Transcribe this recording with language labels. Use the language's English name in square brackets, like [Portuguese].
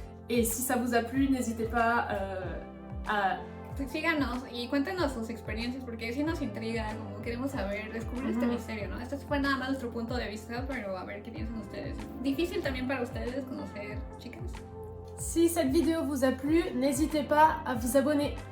[French] Et si ça vous a plu, n'hésitez pas à... [Spanish] Síganos y cuéntenos sus experiencias, porque sí nos intriga, como queremos saber, descubrir este misterio, ¿no? Este fue nada más nuestro punto de vista, pero a ver qué piensan ustedes. Difícil también para ustedes conocer chicas. [French] Si cette vidéo vous a plu, n'hésitez pas à vous abonner.